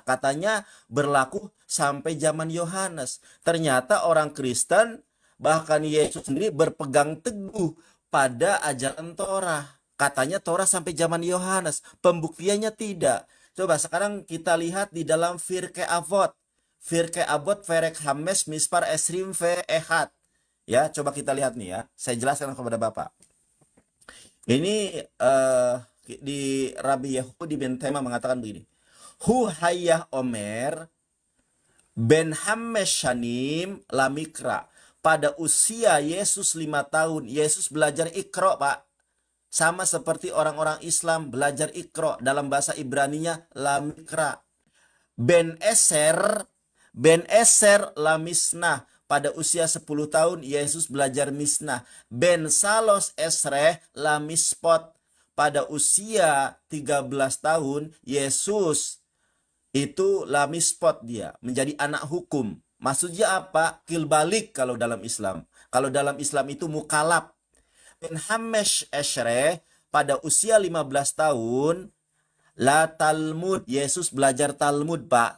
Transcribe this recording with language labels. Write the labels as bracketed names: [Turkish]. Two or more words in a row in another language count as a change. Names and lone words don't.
[Indonesian] Katanya berlaku sampai zaman Yohanes. Ternyata orang Kristen, bahkan Yesus sendiri berpegang teguh pada ajaran Torah. Katanya Torah sampai zaman Yohanes. Pembuktiannya tidak. Coba sekarang kita lihat di dalam Pirkei Avot. [Hebrew] פרקי אבות פרק חמש מספר עשרים ואחת. [Indonesian] Ya, coba kita lihat nih ya. Saya jelaskan kepada Bapak. Ini di Rabbi Yehudi ben Tema mengatakan begini. [Hebrew] הוא היה אומר בן חמש שנים למקרא. [Indonesian] Pada usia Yesus 5 tahun, Yesus belajar Iqra, Pak. Sama seperti orang-orang Islam belajar Iqra, dalam bahasa Ibraninya Lamikra. [Hebrew] בן עשר למשנה. [Indonesian] Pada usia 10 tahun Yesus belajar misnah. [Hebrew] בן שלש עשרה למצות. [Indonesian] Pada usia 13 tahun Yesus itu [Hebrew] למצות, [Indonesian] dia menjadi anak hukum. Maksudnya apa? Kilbalik kalau dalam Islam. Kalau dalam Islam itu mukalab. [Hebrew] בן חמש עשרה [Indonesian] pada usia 15 tahun [Hebrew] לתלמוד, [Indonesian] Yesus belajar Talmud, Pak.